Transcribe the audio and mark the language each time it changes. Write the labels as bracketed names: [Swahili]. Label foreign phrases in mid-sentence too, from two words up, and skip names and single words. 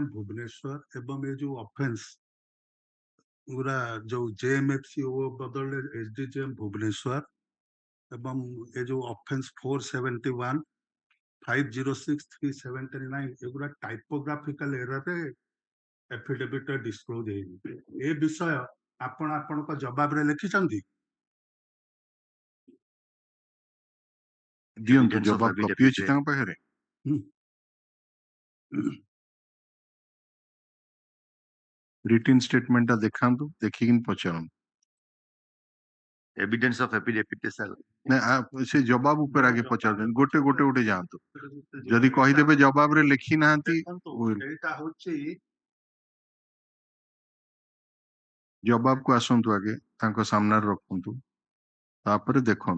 [Odia] ଭୁବନେଶ୍ୱର ଏବଂ ଏ ଯୋଉ ଅଫେନ୍ସ ଗୁରା ଯୋଉ JMFCO ବଦଳରେ SDGM ଭୁବନେଶ୍ୱର ଏବଂ ଏ ଯୋଉ ଅଫେନ୍ସ 471 506 379 ଏଗୁରା [English] typographical errorରେ affidavit disclose [Odia] ହେଇନି ଏ ବିଷୟ ଆପଣ ଆପଣଙ୍କ ଜବାବରେ ଲେଖିଛନ୍ତି ଦିଅନ୍ତୁ [English] Evidence of [Odia] ଜବାବ କପି affidavit ଅଛି ରେ ତାଙ୍କ ପାଖରେ [English] written statementଟା [Odia] ଦେଖାନ୍ତୁ ଦେଖିକି ପଚାରନ୍ତୁ [English] evidence of affidavit ରେ sir [Odia] ସେ ଜବାବ ଉପରେ ଆଗେ ପଚାରୁଛନ୍ତି ଗୋଟେ ଗୋଟେ ଗୋଟେ ଯାଆନ୍ତୁ ଯଦି କହିଦେବେ ଜବାବରେ ଲେଖି ନାହାନ୍ତି ଏଇଟା ହଉଛି ଜବାବକୁ ଆସନ୍ତୁ ଆଗେ ତାଙ୍କ ସାମ୍ନାରେ ରଖନ୍ତୁ ତାପରେ ଦେଖନ୍ତୁ